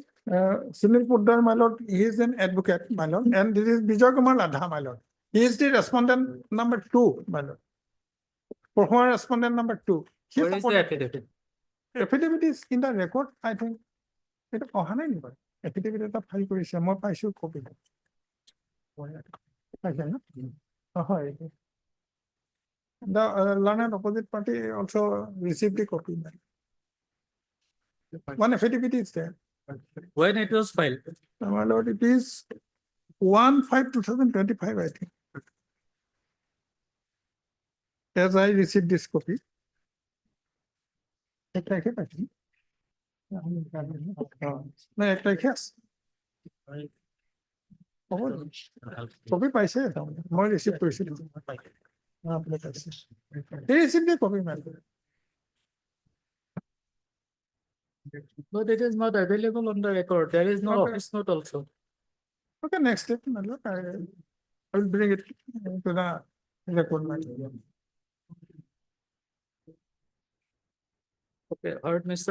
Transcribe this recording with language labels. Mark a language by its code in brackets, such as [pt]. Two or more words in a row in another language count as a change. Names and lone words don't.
[en] Sunil Puddar, my lord, he is an advocate, my lord, and this is Bijay Kumar Ladha, my lord. He is the respondent number 2, my lord. Performer respondent number 2. He Where is the supported- affidavit? Affidavit is in the record, I think. It affidavit [as] এটা ফাইল কৰিছে মই পাইছো কপি পাইছে না হয় [en] the learned opposite party also received the copy. One affidavit is there. When it was filed? My lord, it is 1/5/2025, I think. As I received this copy. [bn] একটা রেখে পাচ্ছি না একটা রেখে আছে [as] কপি পাইছে মই ৰিচিভ কৰিছিলো আপুনি পাইছে এই ৰিচিভ দি কপি মাৰিব [en] But it is not available on the record. There is no Okay. office note also. Okay, next step, my lord. I will bring it to the record, my lord. Okay, heard Mr.